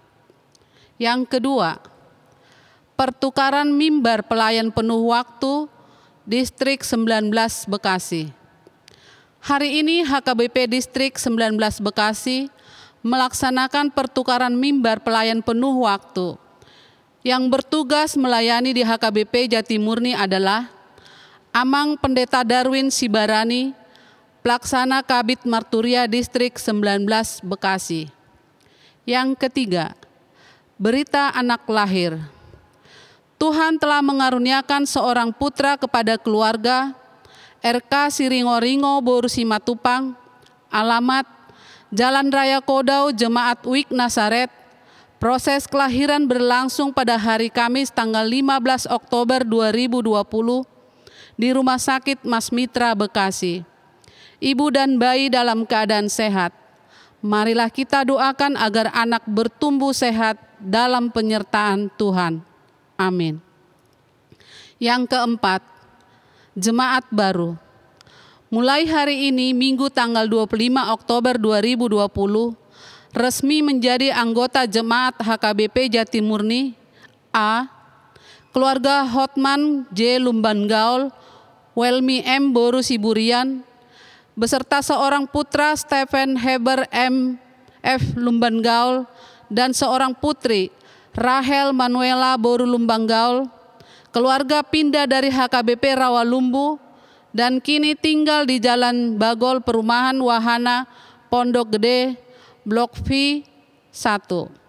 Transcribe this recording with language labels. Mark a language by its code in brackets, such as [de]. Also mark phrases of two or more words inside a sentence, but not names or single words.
[id] Yang kedua, pertukaran mimbar pelayan penuh waktu, Distrik 19 Bekasi. Hari ini HKBP Distrik 19 Bekasi melaksanakan pertukaran mimbar pelayan penuh waktu. Yang bertugas melayani di HKBP Jatimurni adalah Amang Pendeta Darwin Sibarani, Pelaksana Kabid Marturia Distrik 19 Bekasi. Yang ketiga, berita anak lahir. Tuhan telah mengaruniakan seorang putra kepada keluarga RK Siringo-Ringo Boru Simatupang, alamat Jalan Raya Kodau Jemaat Wik Nasaret. Proses kelahiran berlangsung pada hari Kamis tanggal 15 Oktober 2020 di Rumah Sakit Mas Mitra Bekasi. Ibu dan bayi dalam keadaan sehat. Marilah kita doakan agar anak bertumbuh sehat dalam penyertaan Tuhan. Amin. Yang keempat, jemaat baru. Mulai hari ini, Minggu tanggal 25 Oktober 2020, resmi menjadi anggota jemaat HKBP Jatimurni. A. Keluarga Hotman J. Lumban Gaul, Welmi M. Boru Siburian, beserta seorang putra Stephen Heber M. F. Lumban Gaul, dan seorang putri Rahel Manuela Boru Lumbang Gaul. Keluarga pindah dari HKBP Rawalumbu dan kini tinggal di Jalan Bagol Perumahan Wahana Pondok Gede Blok V 1.